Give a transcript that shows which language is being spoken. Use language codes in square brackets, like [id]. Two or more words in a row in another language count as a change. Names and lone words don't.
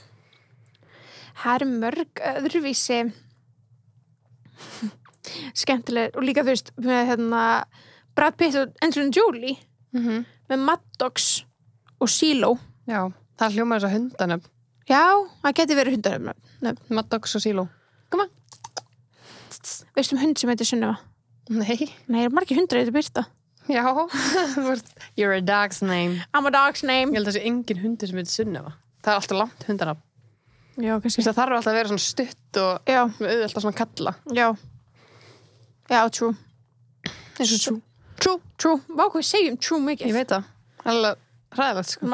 [is] Það er mörg öðruvísi skemmtileg og líka þú veist með Brad Pitt og Angelina Jolie með Maddox og Silo. Já, það hljómar þess að hundanöfn. Já, það geti verið hundanöfn. Maddox og Silo. Koma. Veistu hund sem heitir Sunneva? Nei. Nei, er margir hundar heitir Birta. Já. [en] You're a dog's name. I'm a dog's name. [is] Ég held að það sé engin hundur sem heitir Sunneva. Það er alltaf langt hundanöfn. Já, kannski. Það þarf alltaf að vera svona stutt og auðvitað svona kalla. Já. Já, [en] true. True. [is] Vá, hvað segjum true mikið? Ég veit það. Alveg ræðilegt, sko.